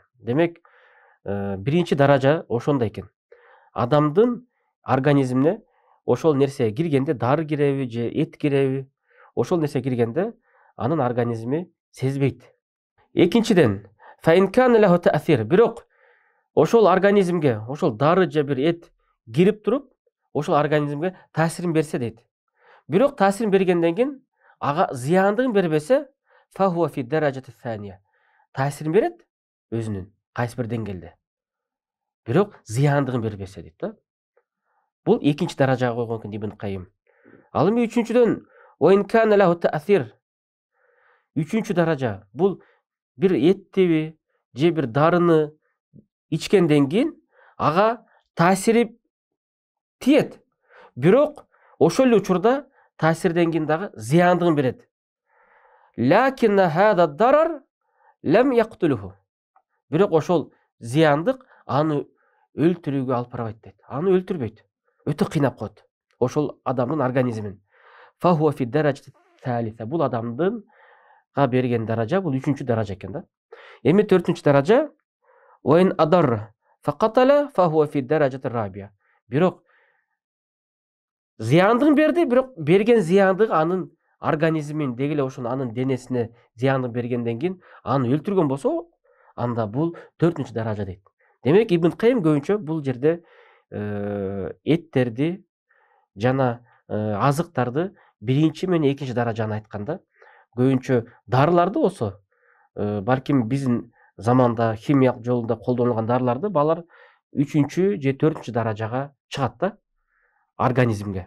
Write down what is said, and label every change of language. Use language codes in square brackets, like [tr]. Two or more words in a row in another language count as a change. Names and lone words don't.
[ky] Демек, биринчи даража ошондой экен. Адамдын организмине ошол нерсе киргенде, дары киреби же эт киреби, ошол нерсе киргенде анын организми сезбейт. Экинчиден, [ar] فإن كان له تأثير, [ky] бирок ошол организмге ошол дары же бир эт кирип туруп, ошол организмге таасирин берсе дейт. Бирок таасирин бергенден кийин ага зыяндыгын бербесе, [ar] فهو في الدرجة الثانية. [ky] Таасирин берет өзүнүн кайсы бир деңгээлде. Бирок зыяндыгын бербесе дейт да. Бул экинчи даражага койгон экен Ибн Qayyim. Ал эми үчүнчүдөн, [ar] وإن كان له تأثير. [ky] Үчүнчү даража бул бир эттеби же бир дарыны ичкенден кийин ага таасири тиет. Бирок ошол эле учурда таасирден кийин дагы зыяндыгын берет. [ar] لكن هذا الضرر لم يقتله. [ky] Бирок ошол зыяндык аны өлтүрүүгө алып барбайт дейт. Аны өлтүрбөйт. Өтө кыйнап коет ошол адамдын организмин. [ar] فهو في الدرجة الثالثة. [ky] Бул адамдын берген даража, бул үчүнчү даража экен да. Эми төртүнчү даража, [ar] وإن أضر فقتل فهو في الدرجة الرابعة. [ky] Бирок зыяндыгын берди, бирок берген зыяндыгы анын организмин дегеле ошон анын денесине зыяндык бергенден кийин аны өлтүргөн болсо, анда бул төртүнчү даража дейт. Демек, Ибн Qayyim көбүнчө бул жерде эттерди жана азыктарды биринчи менен экинчи даражаны айтканда, көбүнчө дарыларды болсо балким биздин заманда химиялык жолунда колдонулган дарыларды балар 3-чү же 4-чү даражага чыгат да организмге.